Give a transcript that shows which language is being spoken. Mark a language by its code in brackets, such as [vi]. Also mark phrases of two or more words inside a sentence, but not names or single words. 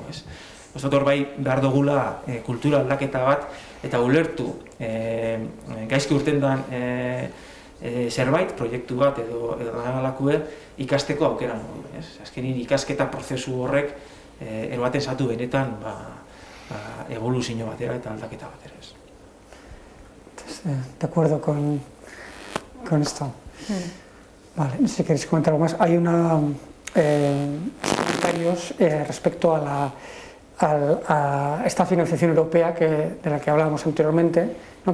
[eu] Hor bai behar dugula kultura aldaketa bat eta ulertu gaizki urten den zerbait, proiektu bat edo danalakue ikasteko aukera modu. Azkenin ikasketa prozesu horrek eroaten zatu benetan evoluzio batera eta aldaketa batera. [es] De acuerdo con esto. Vale, no sé si queréis comentar algo más. Hay comentarios respecto a esta financiación europea de la que hablábamos anteriormente, ¿no?